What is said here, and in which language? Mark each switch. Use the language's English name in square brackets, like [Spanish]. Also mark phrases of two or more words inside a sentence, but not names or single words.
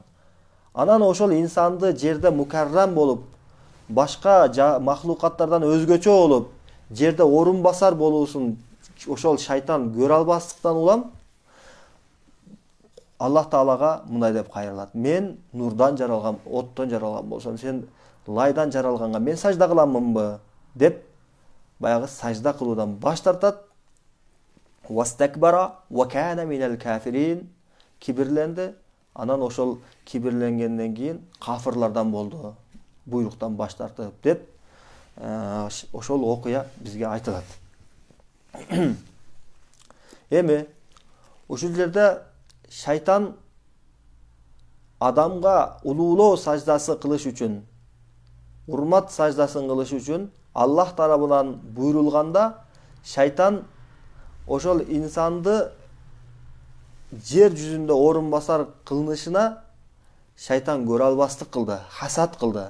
[Kyrgyz] Анан ошол инсанды жерде мукаррам болуп, башка махлукаттардан өзгөчө болуп, жерде орун басар болуусун ошол шайтан көрө албастыктан улам Аллах Таалага мындай деп кайрылат. Мен нурдан жаралган, оттон жаралган болсом, сен лайдан жаралганга мен сажда кыламынбы деп баягы сажда кылуудан баш тартат. [Arabic] واستكبر وكان من الكافرين, [Kyrgyz] кибирленди. Анан ошол кибирленгенден кийин кафырлардан болду. Буйруктан баш тартып деп ошол окуя бизге айтылат. Эми ушул жерде шайтан адамга улуулоо саждасы кылыш үчүн, урмат саждасын кылыш үчүн Аллах тарабынан буйрулганда шайтан ошол инсанды жер жүзүндө орун басар кылынышына шайтан көрө албастык кылды, хасат кылды.